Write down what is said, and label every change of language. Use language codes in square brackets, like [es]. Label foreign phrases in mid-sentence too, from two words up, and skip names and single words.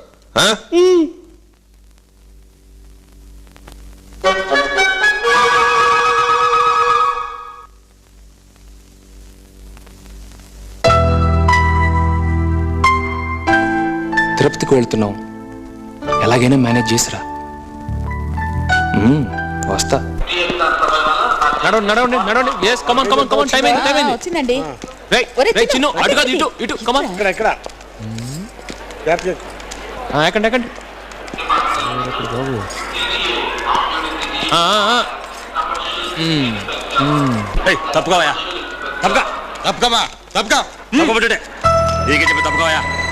[te] తిరుపతికి వెళ్తున్నావు, ఎలాగైనా మేనేజ్ చేసిరా. వస్తా. నడవండి నడవండి నడవండి. [en] yes come on come on come on, [te] టైం అయింది టైం అయింది. వచ్చిందండి. రేయ్ చిన్ను, అటు కాదు ఇటు ఇటు, [en] come on. [te] ఇక్కడ ఎక్కండి ఎక్కండి. తప్పుకోవయా, తప్పుగా తప్పుకోమా, తప్పుగా తప్పుకోబట్టే నీకే చెప్పి తప్పుకోవయా.